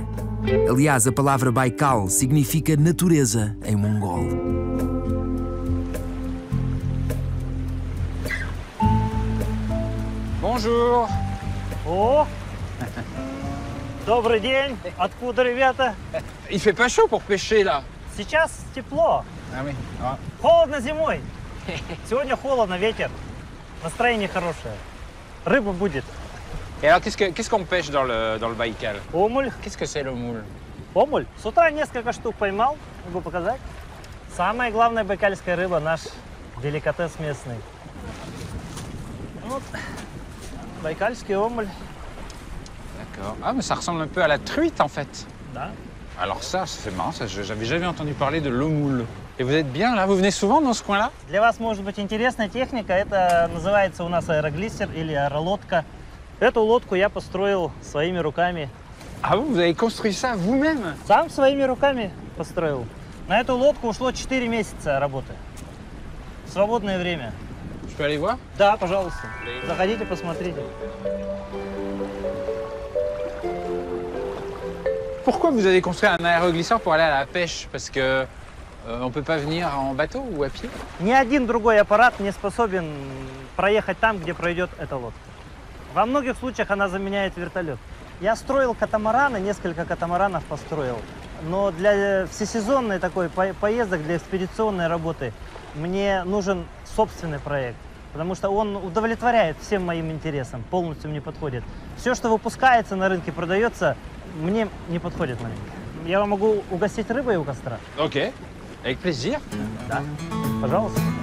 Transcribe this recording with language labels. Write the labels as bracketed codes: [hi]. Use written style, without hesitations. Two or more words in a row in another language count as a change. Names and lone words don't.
[pt] Aliás, a palavra Baikal significa natureza em mongol. [fr] Bonjour. [ru] О! Добрый день. Откуда, ребята? [fr] Il fait pas chaud pour pêcher là. [ru] Сейчас тепло. [fr] Ah oui. Ah. [ru] Холодно зимой. Сегодня холодно, ветер. Настроение хорошее. Рыба будет. [fr] Et alors, qu'est-ce qu'on pêche dans le Baïkal? [ru] Омуль. [fr] Qu'est-ce que c'est le moule? [ru] Омуль. С утра несколько штук поймал. Могу показать. Самая главная байкальская рыба, наш деликатес местный. Вот. Байкальский омуль. [fr] D'accord. Ah, mais ça ressemble un peu à la truite, en fait. [ru] Да. [fr] Alors ça, c'est marrant, ça, j'avais jamais entendu parler de l'eau-moule. Et vous êtes bien, là? Vous venez souvent dans ce coin-là? [ru] Для вас может быть интересная техника. Это называется у нас аэроглиссер или аэролодка. Эту лодку я построил своими руками. [fr] Ah bon, vous avez construit ça vous-même? [ru] Сам своими руками построил. На эту лодку ушло 4 месяца работы. В свободное время. [fr] Je peux aller voir? [ru] Да, пожалуйста. Заходите, посмотрите. [fr] Pourquoi vous avez construit un aéroglisseur pour aller à la pêche? Parce que on peut pas venir en bateau ou à pied? [ru] Ни один другой аппарат не способен проехать там, где пройдет эта лодка. Во многих случаях она заменяет вертолет. Я строил катамараны, несколько катамаранов построил. Но для всесезонной такой поездок, для экспедиционной работы мне нужен собственный проект. Потому что он удовлетворяет всем моим интересам, полностью мне подходит. Все, что выпускается на рынке, продается, мне не подходит маленько. Я вам могу угостить рыбой у костра. [fr] Ok, avec plaisir. [ru] Да, пожалуйста.